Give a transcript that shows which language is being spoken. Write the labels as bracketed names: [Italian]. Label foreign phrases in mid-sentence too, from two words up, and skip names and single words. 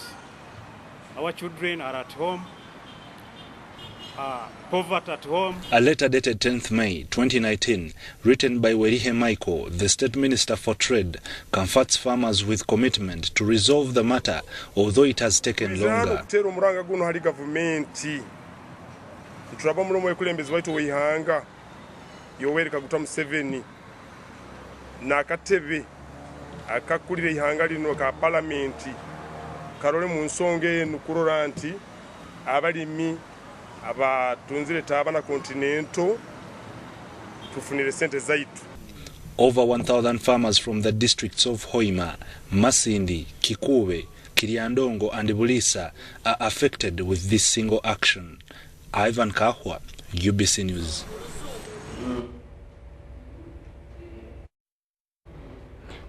[English] Our children are at home. Poverty at home. A letter dated 10th May 2019, written by Werihe Michael, the State Minister for Trade, comforts farmers with commitment to resolve the matter, although it has taken longer. [Nyoro] akakulira ihanga lino ka parliamenti karole mu nsonge nukurora nti abalimi abatunzire tabana Continental tufunire sente zaitu. [English] Over 1,000 farmers from the districts of Hoima, Masindi, Kikuwe, Kiriandongo and Bulisa are affected with this single action. Ivan Kahwa, UBC News.